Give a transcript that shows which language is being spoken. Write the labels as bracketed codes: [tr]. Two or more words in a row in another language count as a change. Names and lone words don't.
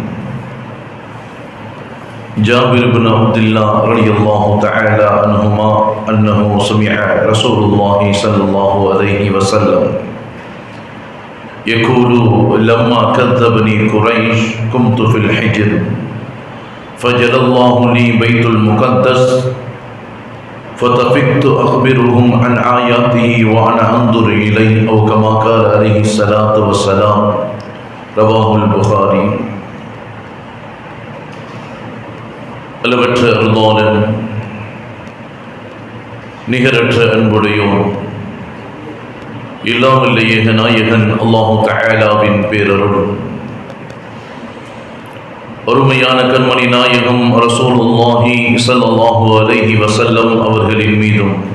[ar] جابر بن عبد الله رضي الله تعالى عنهما أنه سمع رسول الله صلى الله عليه وسلم يقول: لما كذبني قريش قمت في الحجر فجعل الله لي بيت المقدس فطفقت أخبرهم عن آياته وأنا أنظر إليه، أو كما قال عليه الصلاة والسلام. رواه البخاري. [ta] அளவற்ற அருளாளன், நிகரற்ற அன்புடையோன், இல்லாமல்ல ஏக நாயகன் [ar] الله تعالى [ta] பேரருள், அருமையான கண்மணி நாயகம் [ar] رسول الله صلى الله عليه وسلم [ta] அவர்களின் மீதும்,